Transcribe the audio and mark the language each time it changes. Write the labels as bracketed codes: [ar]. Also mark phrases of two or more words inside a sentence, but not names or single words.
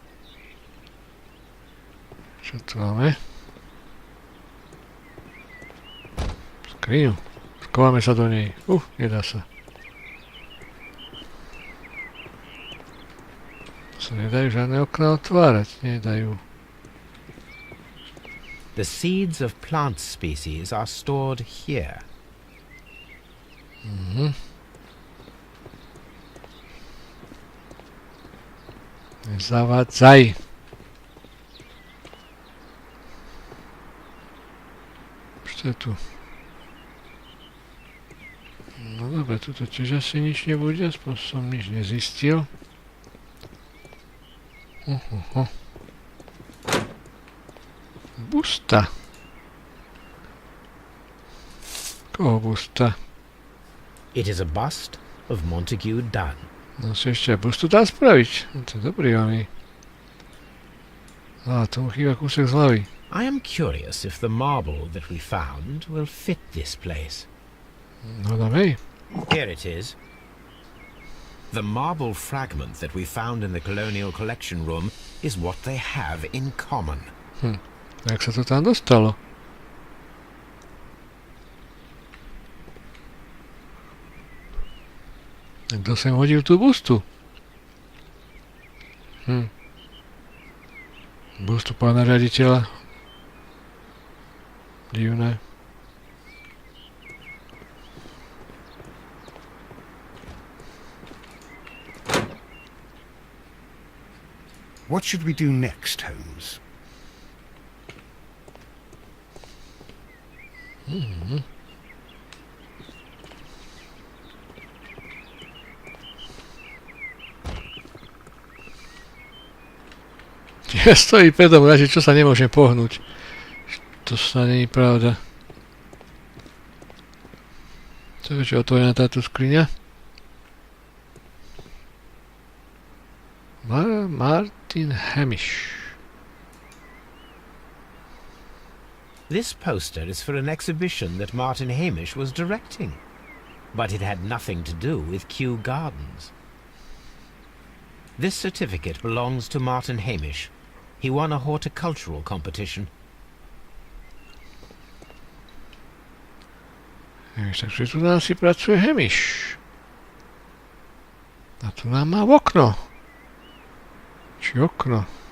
[sk] Čo tu máme? Skriňu. Skováme sa do nej. Nedá sa. Sa nedajú žiadne okná otvárať. Nedajú. [en] The seeds of plant species are stored here. [sk] Nezavádzaj. Čo je tu? No dobre, tuto tiež asi nič nebude, aspoň som nič nezistil. Busta. Koho busta? [en] It is a bust of Montague Dunn. [sk] No si ešte aj bustu dá spraviť. No, to je dobrý oný. Á, tomu chýba kúsek z hlavy. [en] I am curious if the marble that we found will fit this place. [sk] No dám hej. [en] Here it is. The marble fragment that we found in the Colonial Collection Room is what they have in common. [sk] Jak sa to tam dostalo? Kto sem hodil tú bustu? Bustu pána riaditeľa. Divné. [en] What should we do next, Holmes? [sk] Ja stojí predom radšej, čo sa nemôžem pohnúť. To sa není pravda. Čo je otvorená táto skriňa? Martin Hamish. [en] This poster is for an exhibition that Martin Hamish was directing, but it had nothing to do with Kew Gardens. This certificate belongs to Martin Hamish. He won a horticultural competition. [sk] Takže tu nám si pracuje Hamish. A tu nám má okno. Či okno.